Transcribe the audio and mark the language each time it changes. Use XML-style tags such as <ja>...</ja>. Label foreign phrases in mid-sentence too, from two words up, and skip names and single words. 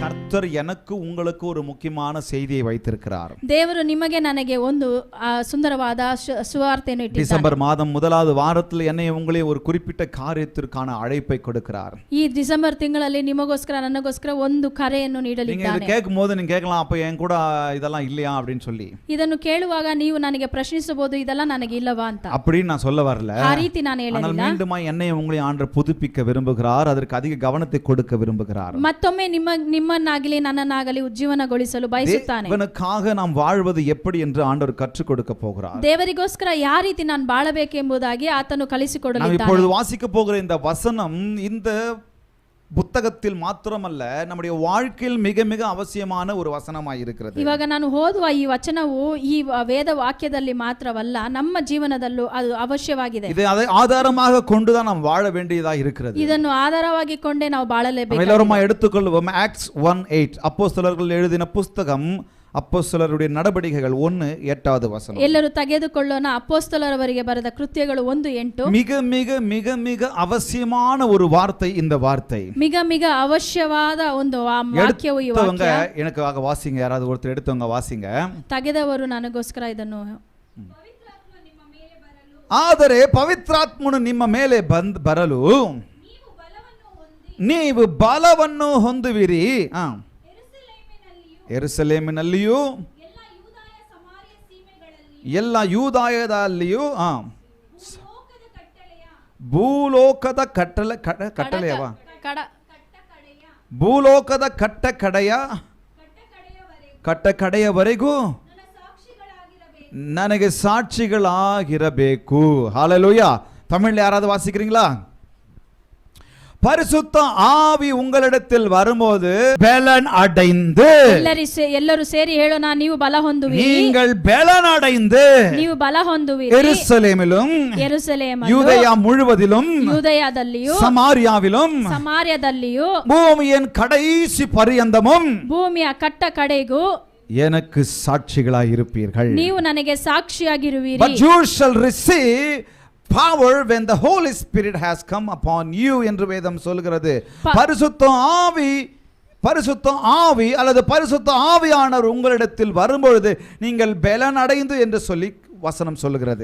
<ta>கர்த்தர் எனக்கு உங்களுக்கு ஒரு முக்கியமான செய்தியை வைத்திருக்கிறார்.</ta> <kn>ದೇವರು ನಿಮಗೆ ನನಗೆ ಒಂದು ಸುಂದರವಾದ ಸುವಾರ್ತೆಯನ್ನು ಇಟ್ಟಿದ್ದಾನೆ.</kn> <ta>டிசம்பர் மாதம் முதலாவது வாரத்தில் என்னை உங்களை ஒரு குறிப்பிட்ட காரியத்திற்கான அழைப்பை கொடுக்கிறார்.</ta> <kn>ಈ ಡಿಸೆಂಬರ್ ತಿಂಗಳಲ್ಲಿ ನಿಮಗೋಸ್ಕರ ನನಗೋಸ್ಕರ ಒಂದು ಕರೆಯನ್ನು ನೀಡಲಿದ್ದಾನೆ.</kn> <ta>நீங்க கேட்கும்போது நீங்க கேட்கலாம், அப்ப என் கூட இதெல்லாம் இல்லையா அப்படின்னு சொல்லி.</ta> <kn>ಇದನ್ನು ಕೇಳುವಾಗ ನೀವು ನನಗೆ ಪ್ರಶ್ನಿಸಬಹುದು, ಇದೆಲ್ಲ ನನಗೆ ಇಲ್ಲವಾ ಅಂತ.</kn> <ta>அப்படி நான் சொல்ல வரல.</ta> <kn>ಆ ರೀತಿ ನಾನು ಹೇಳಲಿಲ್ಲ.</kn> <ta>ஆனால் மீண்டுமா என்னை உங்களை ஆண்டவர் புதுப்பிக்க விரும்புகிறார், அதற்கு அதிக கவனத்தை கொடுக்க விரும்புகிறார்.</ta> <kn>ಮತ್ತೊಮ್ಮೆ ನಿಮ್ಮನ್ನಾಗಲಿ ನನ್ನನ್ನಾಗಲಿ ಉಜ್ಜೀವನಗೊಳಿಸಲು ಬಯಸುತ್ತಾನೆ.</kn> <ta>தேவனுக்காக நாம் வாழ்வது எப்படி என்று ஆண்டவர் கற்றுக் கொடுக்க போகிறார்.</ta> <kn>ದೇವರಿಗೋಸ್ಕರ ಯಾವ ರೀತಿ ನಾನು ಬಾಳಬೇಕೆಂಬುದಾಗಿ ಆತನು ಕಲಿಸಿಕೊಡಲಿದ್ದಾನೆ.</kn> <ta>ನಾವು இப்பொழுது வாசிக்க போகிற இந்த வசனம் இந்த புத்தகத்தில் மாத்திரமல்ல, நம்முடைய வாழ்க்கையில் மிக மிக அவசியமான ஒரு வசனமாய் இருக்கிறது.</ta> <kn>ಇವಾಗ ನಾನು ಓದುವ ಈ ವಚನವು ಈ ವೇದ ವಾಕ್ಯದಲ್ಲಿ ಮಾತ್ರವಲ್ಲ, ನಮ್ಮ ಜೀವನದಲ್ಲೂ ಅದು ಅವಶ್ಯವಾಗಿದೆ.</kn> <ta>இதை ஆதாரமாக கொண்டுதான் நாம் வாழ வேண்டியதா இருக்கிறது.</ta> <kn>ಇದನ್ನು ಆಧಾರವಾಗಿ ಕೊಂಡೇ ನಾವು ಬಾಳಲೇಬೇಕು.</kn> <ta>எல்லாரும் எடுத்துக்கொள்வோம். ஆக்ட்ஸ் 1:8 அப்போஸ்தலர்கள் எழுதின புத்தகம், அப்போஸ்தலருடைய நடபடிகைகள் 1:8 வசனம்.</ta> <kn>ಎಲ್ಲರೂ ತೆಗೆದುಕೊಳ್ಳೋಣ. ಅಪೊಸ್ತಲರವರಿಗೆ ಬರೆದ ಕೃತ್ಯಗಳು 1:8.</kn> <ta>மிக மிக மிக மிக அவசியமான ஒரு வார்த்தை இந்த வார்த்தை. மிக மிக</ta> <kn>ಅವಶ್ಯವಾದ ಒಂದು ವಾಕ್ಯವು ಈ ವಾಕ್ಯ.</kn> <ta>எனக்காக வாசிங்க, யாராவது ஒருத்தர் எடுத்தவங்க வாசிங்க.</ta> <kn>ತೆಗೆದವರು ನನಗೋಸ್ಕರ ಇದನ್ನು. ಆದರೆ ಪವಿತ್ರಾತ್ಮನು ನಿಮ್ಮ ಮೇಲೆ ಬರಲು ನೀವು ಬಲವನ್ನು ಹೊಂದುವಿರಿ. ಯೆರೂಸಲೇಮಿನಲ್ಲಿಯೂ ಎಲ್ಲ ಯೂದಾಯದಲ್ಲಿಯೂ ಭೂಲೋಕದ ಕಟ್ಟಳೆಯವ ಭೂಲೋಕದ ಕಟ್ಟಕಡೆಯವರೆಗೂ ನನಗೆ ಸಾಕ್ಷಿಗಳಾಗಿರಬೇಕು.</kn> <ta>ஹல்லேலூயா. தமிழ்ல யாராவது வாசிக்கிறீங்களா? பரிசுத்த ஆவி உங்களிடத்தில் வரும்போது பலன் அடைந்து,</ta> <kn>ಎಲ್ಲರೂ ಸೇರಿ ಹೇಳೋಣ, ನೀವು ಬಲ ಹೊಂದುವಿರಿ.</kn> <ta>நீங்கள் பலன் அடைந்து</ta> <kn>ನೀವು ಬಲ ಹೊಂದುವಿರಿ.</kn> <ta>ಯೆರೂಸಲೇಮಿலும் யூதேயா முழுவதிலும்</ta> <kn>ಯೂದಯದಲ್ಲಿಯೂ</kn> <ta>சமாரியாவிலும் பூமியின் கடைசி பரியந்தமும்</ta> <kn>ಭೂಮಿಯ ಕಟ್ಟ ಕಡೆಗೂ</kn> <ta>எனக்கு சாட்சிகளாய் இருப்பீர்கள்.</ta> <kn>ನೀವು ನನಗೆ ಸಾಕ್ಷಿಯಾಗಿರುವಿರಿ.</kn> <en>But you shall receive power when the Holy Spirit has come upon you</en> <ta>என்று வேதம் சொல்கிறது. பரிசுத்த ஆவி அல்லது பரிசுத்த ஆவியானவர் உங்களிடத்தில் வரும்பொழுது நீங்கள் பலன் அடைந்து என்று சொல்லி வசனம் சொல்கிறது.</ta>